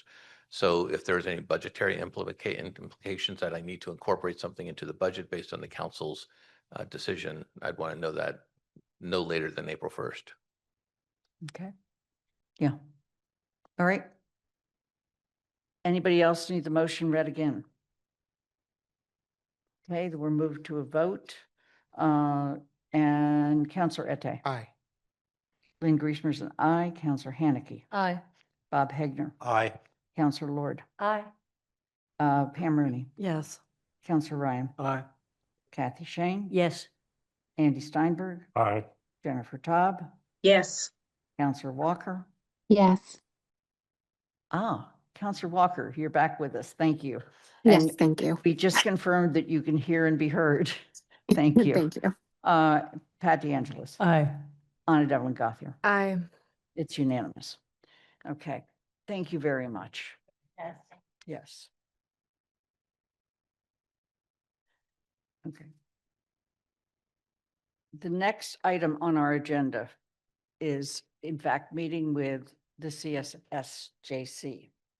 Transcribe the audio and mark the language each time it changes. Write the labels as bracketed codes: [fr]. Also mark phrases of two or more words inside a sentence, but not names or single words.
[en] So if there's any budgetary implications that I need to incorporate something into the budget based on the council's decision, I'd want to know that no later than April 1st. Okay. Yeah. All right. Anybody else need the motion read again? Okay, then we're moved to a vote. And Councillor Ette. Aye. Lynn Griesmer's an aye. Councillor Haneke. Aye. Bob Hegner. Aye. Councillor Lord. Aye. Pam Rooney. Yes. Councillor Ryan. Aye. Kathy Shane. Yes. Andy Steinberg. Aye. Jennifer Taub. Yes. Councillor Walker. Yes. Councillor Walker, you're back with us. Thank you. Yes, And thank you. we just confirmed that you can hear and be heard. Thank you. Thank you. Pat DeAngelis. Aye. Anna Devlin Gothier. Aye. It's unanimous. Okay, thank you very much. Yes. Yes. Okay. The next item on our agenda is, in fact, meeting with the CSSJC.